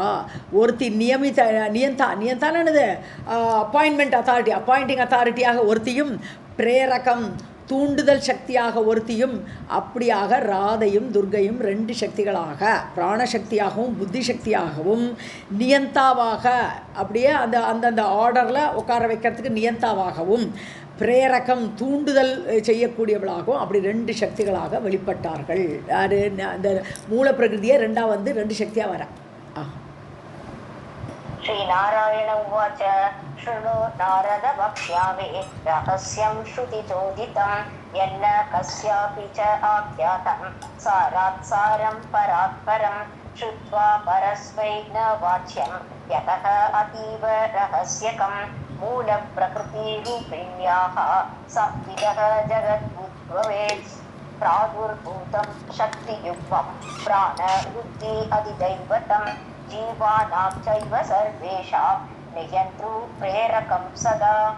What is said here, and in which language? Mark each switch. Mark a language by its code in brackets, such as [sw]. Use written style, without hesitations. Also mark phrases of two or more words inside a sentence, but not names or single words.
[ta] ஒருத்தி நியந்தானது [en] appointing authority [ta] ஒருத்தியும், பிரேரகம் தூண்டுதல் சக்தியாக ஒருத்தியும், அப்படியாக ராதையும் துர்கையும் 2 சக்திகளாக, பிராணசக்தியாகவும் புத்தி சக்தியாகவும் நியந்தாவாக, அப்படியே அந்தந்த ஆர்டரில் உட்கார வைக்கிறதுக்கு நியந்தாவாகவும், பிரேரகம் தூண்டுதல் செய்யக்கூடியவளாகவும் அப்படி 2 சக்திகளாக வெளிப்பட்டார்கள். அது அந்த மூல பிரகிருதியை 2ஆக வந்து 2 சக்தியாக வர. [sa] श्री नारायण उवाच शृणु नारद वक्ष्यामि रहस्यं श्रुतिचोदितं यन्न कस्यापि च आख्यातं सारात् सारं परात् परं श्रुत्वा परस्मै न वाच्यं यतः अतीव रहस्यकं मूलप्रकृतिरूपिण्याः संविदः जगद्भूत्वेत् प्रादुर्भूतं शक्तियुक्तं प्राणबुद्धि अधिदैवतं जीवानां चैव सर्वेषां नियन्तृ प्रेरकं सदा